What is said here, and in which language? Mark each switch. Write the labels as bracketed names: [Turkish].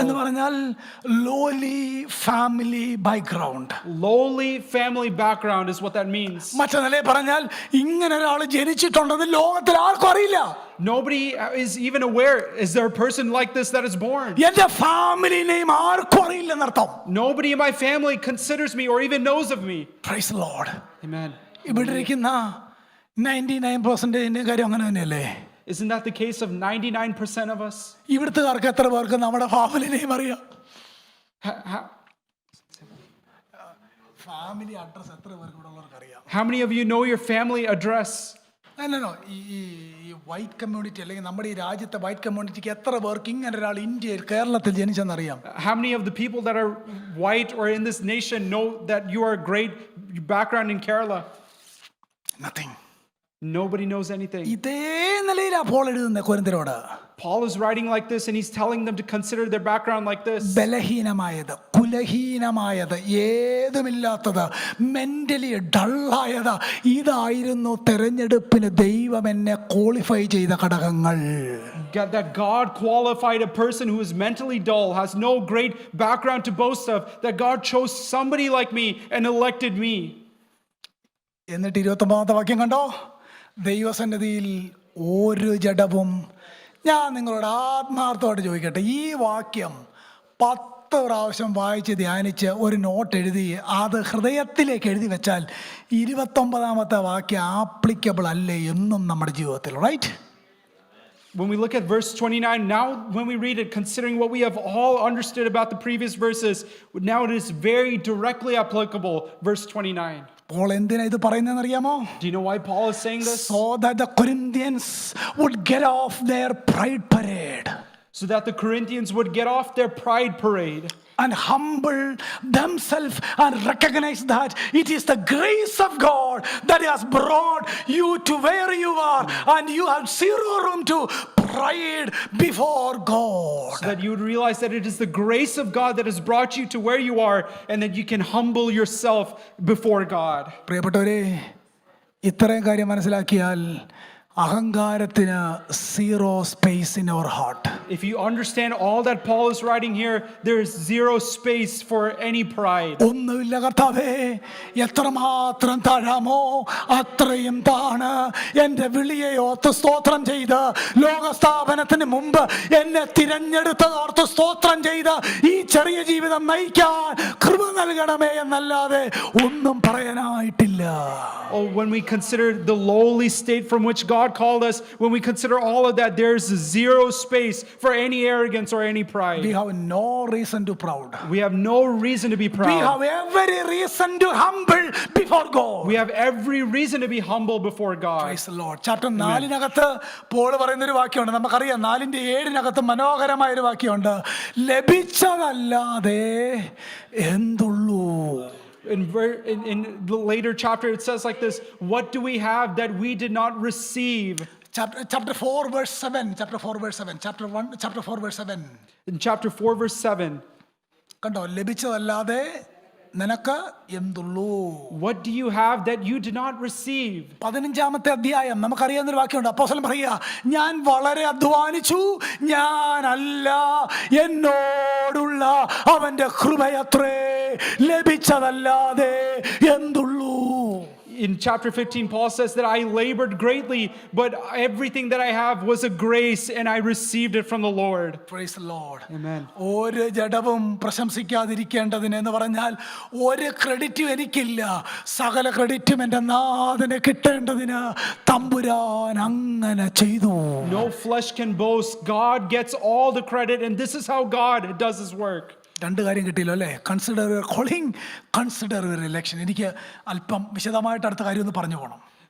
[Malayalam] എന്ന് പറഞ്ഞാൽ [English] lowly family background. Lowly family background is what that means. [Malayalam] മറ്റേ നിലയിൽ പറഞ്ഞാൽ ഇങ്ങനെ ഒരാൾ ജനിച്ചിട്ടുണ്ടെന്ന് ലോകത്തിൽ ആർക്കും അറിയില്ല. [English] Nobody is even aware. Is there a person like this that is born? [Malayalam] എന്റെ ഫാമിലി നെയിം ആർക്കും അറിയില്ലെന്നർത്ഥം. [English] Nobody in my family considers me or even knows of me. Praise the Lord. Amen. [Malayalam] ഇവിടെ ഇരിക്കുന്ന 99% കാര്യം അങ്ങനെ തന്നെയല്ലേ? [English] Isn't that the case of 99% of us? [Malayalam] ഇവിടുത്തുകാർക്ക് എത്ര പേർക്ക് നമ്മുടെ ഫാമിലി നെയിം അറിയാം? ഫാമിലി അഡ്രസ് എത്ര പേർക്ക് ഇവിടെ ഉള്ളവർക്ക് അറിയാം? [English] How many of you know your family address? [Malayalam] അല്ലല്ലോ, ഈ വൈറ്റ് കമ്മ്യൂണിറ്റി അല്ലെങ്കിൽ നമ്മുടെ ഈ രാജ്യത്തെ വൈറ്റ് കമ്മ്യൂണിറ്റിക്ക് എത്ര പേർക്ക് ഇങ്ങനെ ഒരാൾ ഇന്ത്യയിൽ കേരളത്തിൽ ജനിച്ചെന്നറിയാം? [English] How many of the people that are white or in this nation know that you are a great background in Kerala? Nothing. Nobody knows anything. [Malayalam] ഇതേ നിലയിലാ പോൾ എഴുതുന്നത് കൊരിന്ത്യരോട്. [English] Paul is writing like this and he's telling them to consider their background like this. [Malayalam] ബലഹീനമായത്, കുലഹീനമായത്, ഏതുമില്ലാത്തത്, mentally ഡള്ളായത്, ഇതായിരുന്നു തെരഞ്ഞെടുപ്പിന് ദൈവം എന്നെ qualify ചെയ്ത ഘടകങ്ങൾ. [English] That God qualified a person who is mentally dull, has no great background to boast of, that God chose somebody like me and elected me. [Malayalam] എന്നിട്ട് 29ാമത്തെ വാക്യം കണ്ടോ? ദൈവസന്നിധിയിൽ ഒരു ജഡവും. ഞാൻ നിങ്ങളോട് ആത്മാർത്ഥമായിട്ട് ചോദിക്കട്ടെ, ഈ വാക്യം 10 പ്രാവശ്യം വായിച്ച് ധ്യാനിച്ച് ഒരു നോട്ട് എഴുതി അത് ഹൃദയത്തിലേക്ക് എഴുതി വെച്ചാൽ 29ാമത്തെ വാക്യം ആപ്ലിക്കബിൾ അല്ലേ എന്നും നമ്മുടെ ജീവിതത്തിൽ? [English] Right? When we look at verse 29, now when we read it, considering what we have all understood about the previous verses, now it is very directly applicable, verse 29. [Malayalam] Paul എന്തിനാ ഇത് പറയുന്നതെന്ന് അറിയാമോ? [English] Do you know why Paul is saying this? So that the Corinthians would get off their pride parade. So that the Corinthians would get off their pride parade. And humble themselves and recognize that it is the grace of God that has brought you to where you are, and you have zero room to pride before God. So that you would realize that it is the grace of God that has brought you to where you are, and that you can humble yourself before God. [Malayalam] പ്രിയപ്പെട്ടവരെ, ഇത്രയും കാര്യം മനസ്സിലാക്കിയാൽ അഹങ്കാരത്തിന് [English] Zero space in our heart. If you understand all that Paul is writing here, there is zero space for any pride. [Malayalam] ഒന്നുമില്ല കർത്താവേ, എത്രമാത്രം താഴാമോ അത്രയും താണ്. എൻ്റെ വിളിയെ ഓർത്ത് സ്തോത്രം ചെയ്ത്, ലോകസ്ഥാപനത്തിന് മുമ്പ് എന്നെ തിരഞ്ഞെടുത്ത് ഓർത്ത് സ്തോത്രം ചെയ്ത് ഈ ചെറിയ ജീവിതം നയിക്കാൻ കൃപ നൽകണമേ എന്നല്ലാതെ ഒന്നും പറയാനായിട്ടില്ല. [English] Oh, when we consider the lowly state from which God called us, when we consider all of that, there's zero space for any arrogance or any pride. We have no reason to proud. We have no reason to be We proud. have every reason to humble before God. We have every reason to be humble before God. Praise the Lord. [Malayalam] Chapter 4-നകത്ത് Paul പറയുന്നൊരു വാക്യമുണ്ട്, നമുക്കറിയാം. 4:7 മനോഹരമായൊരു വാക്യമുണ്ട്, ലഭിച്ചതല്ലാതെ എന്തുള്ളൂ. [English] In the later chapter, it says like this: what do we have that we did not receive? Chapter 4 verse 7. Chapter 4 verse 7. Chapter 4 verse 7. In chapter 4 verse 7. [Malayalam] കണ്ടോ, ലഭിച്ചതല്ലാതെ നിനക്ക് എന്തുള്ളൂ. [English] What do you have that you did not receive? [Malayalam] 15-ാമത്തെ അധ്യായം നമുക്കറിയാവുന്നൊരു വാക്യമുണ്ട്. അപ്പോസ്തലൻ പറയുക, ഞാൻ വളരെ അധ്വാനിച്ചു, ഞാനല്ല, എന്നോടുള്ള അവന്റെ കൃപയത്രേ, ലഭിച്ചതല്ലാതെ എന്തുള്ളൂ. [English] In chapter 15, Paul says that I labored greatly, but everything that I have was a grace, and I received it from the Lord. Praise the Lord. Amen. [Malayalam] ഒരു ജഡവും പ്രശംസിക്കാതിരിക്കേണ്ടതിന് എന്ന് പറഞ്ഞാൽ ഒരു ക്രെഡിറ്റും എനിക്കില്ല, സകല ക്രെഡിറ്റും എൻ്റെ നാഥന് കിട്ടേണ്ടതിന് തമ്പുരാൻ അങ്ങനെ ചെയ്തു. [English] No flesh can boast. God gets all the credit, and this is how God does his work. [Malayalam] 2 കാര്യം കിട്ടിയല്ലോ അല്ലേ? [English] Consider your calling, consider your election. [Malayalam] എനിക്ക് അല്പം വിശദമായിട്ട് അടുത്ത കാര്യം ഒന്ന് പറഞ്ഞു പോകണം.